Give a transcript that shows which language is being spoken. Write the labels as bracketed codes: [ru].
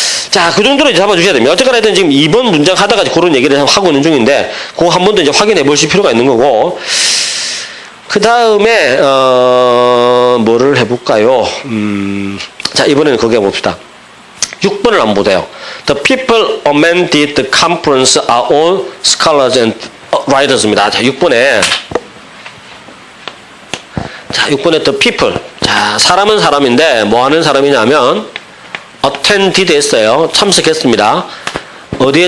[ko] 자, 그 정도로 이제 잡아주셔야 됩니다. 어쨌거나 하여튼 지금 2번 문장 하다가 그런 얘기를 하고 있는 중인데 그거 한 번 더 이제 확인해 보실 필요가 있는 거고 그 다음에 뭐를 해볼까요? 자, 이번에는 그거 해봅시다. 6번을 한번 보세요. [en] The people amended the conference are all scholars and writers입니다. [ko] 자, 6번에 [en] the people. [ko] 자, 사람은 사람인데 뭐 하는 사람이냐면 attended 했어요. 참석했습니다. 어디에